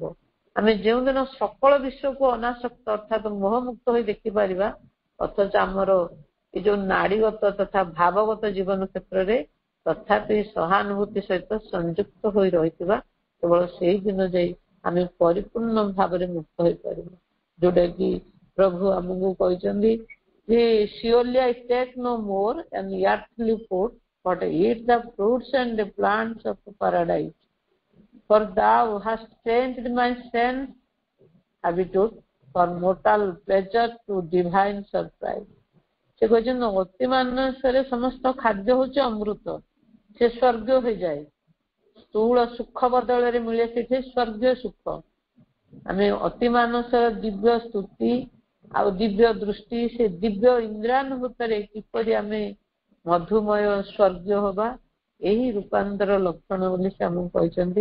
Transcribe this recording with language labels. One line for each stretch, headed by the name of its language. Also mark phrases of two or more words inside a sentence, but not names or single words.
Odia: ଆମେ ଯେଉଁଦିନ ସକଳ ବିଶ୍ୱକୁ ଅନାସକ୍ତ ଅର୍ଥାତ ମୋହମୁକ୍ତ ହୋଇ ଦେଖିପାରିବା, ଅଥଚ ଆମର ଏ ଯୋଉ ନାଡିଗତ ତଥା ଭାବଗତ ଜୀବନ କ୍ଷେତ୍ରରେ ତଥାପି ସହାନୁଭୂତି ସହିତ ସଂଯୁକ୍ତ ହୋଇ ରହିଥିବା, କେବଳ ସେଇ ଦିନ ଯାଇ ଆମେ ପରିପୂର୍ଣ୍ଣ ଭାବରେ ମୁକ୍ତ ହୋଇପାରିବା। ଯୋଉଟା କି ପ୍ରଭୁ ଆମକୁ କହିଛନ୍ତି ଯେ
English: surely I take no more an earthly food, but eat the fruits and the plants of paradise. For thou hast changed my sense habitude for mortal pleasure to divine surprise.
Odia: ସେ କହିଛନ୍ତି ଅତି ମାନସରେ ସମସ୍ତ ଖାଦ୍ୟ ହଉଛି ଅମୃତ, ସେ ସ୍ୱର୍ଗ ହୋଇଯାଏ। ସ୍ଥୂଳ ସୁଖ ବଦଳରେ ମିଳେ ସେଠି ସ୍ୱର୍ଗୀୟ ସୁଖ। ଆମେ ଅତି ମାନସର ଦିବ୍ୟ ସ୍ତୁତି ଆଉ ଦିବ୍ୟ ଦୃଷ୍ଟି, ସେ ଦିବ୍ୟ ଇନ୍ଦ୍ରାନୁଭୂତରେ କିପରି ଆମେ ମଧୁମୟ ସ୍ୱର୍ଗୀୟ ହବା, ଏହି ରୂପାନ୍ତର ଲକ୍ଷଣ ବୋଲି ସେ ଆମକୁ କହିଛନ୍ତି।